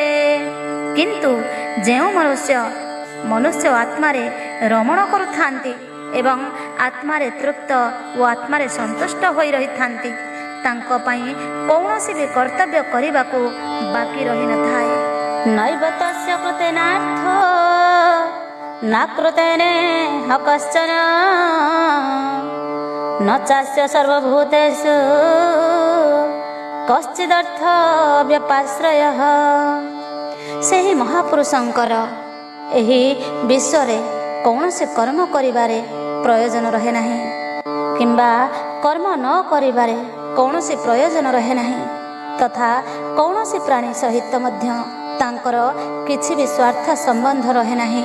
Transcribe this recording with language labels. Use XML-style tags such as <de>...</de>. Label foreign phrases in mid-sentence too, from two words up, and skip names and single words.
<or>କିନ୍ତୁ ଯେଉଁ ମନୁଷ୍ୟ ଆତ୍ମାରେ ରମଣ କରୁଥାନ୍ତି ଏବଂ ଆତ୍ମାରେ ତୃପ୍ତ ଓ ଆତ୍ମାରେ ସନ୍ତୁଷ୍ଟ ହୋଇ ରହିଥାନ୍ତି, ତାଙ୍କ ପାଇଁ କୌଣସି ବି କର୍ତ୍ତବ୍ୟ କରିବାକୁ ବାକି ରହିନଥାଏ।</or> <sa>ନୈବ ତସ୍ୟ କୃତେନାର୍ଥ ନା କୃତେନେ ହକଶ୍ଚନ न चास्य सर्वभूतेषु कश्चिदर्थ व्यपाश्रयः।</sa> <or>ସେହି ମହାପୁରୁଷଙ୍କର ଏହି ବିଶ୍ୱରେ କୌଣସି କର୍ମ କରିବାରେ ପ୍ରୟୋଜନ ରହେ ନାହିଁ କିମ୍ବା କର୍ମ ନ କରିବାରେ କୌଣସି ପ୍ରୟୋଜନ ରହେ ନାହିଁ ତଥା କୌଣସି ପ୍ରାଣୀ ସହିତ ମଧ୍ୟ ତାଙ୍କର କିଛି ବି ସ୍ୱାର୍ଥ ସମ୍ବନ୍ଧ ରହେ ନାହିଁ।</or>